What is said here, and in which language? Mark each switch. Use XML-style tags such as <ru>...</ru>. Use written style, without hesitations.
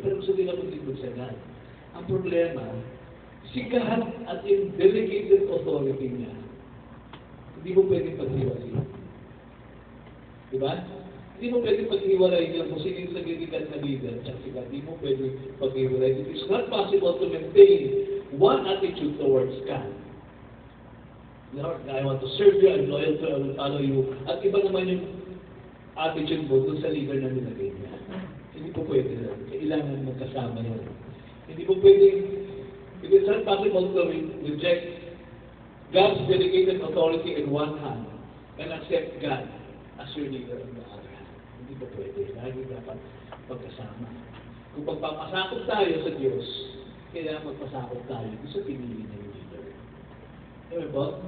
<tl>Pero gusto nila maglikod sa God. Ang problema, si God at yung delegated authority niya, hindi mo pwedeng paghiwalay. Diba? Hindi mo pwedeng paghiwalay niya kung sino yung nagiging na leader at si God. Hindi mo pwedeng paghiwalay.</tl> <en>It is not possible to maintain one attitude towards God. Lord, I want to serve you, I'm loyal to you, I will follow you.</en> <tl>At iba naman yung attitude mo dun sa leader na nilagay niya. Hindi po pwede na. Kailangan magkasama yun. Hindi po pwede,</tl> <en>it is not possible to reject God's delegated authority in one hand and accept God as your leader on the other hand.</en> <tl>Hindi po pwede. Lagi dapat magkasama. Kung pagpapasakot tayo sa Diyos, kailangan magpasakot tayo sa pinili niya yung leader. Diba po?</tl>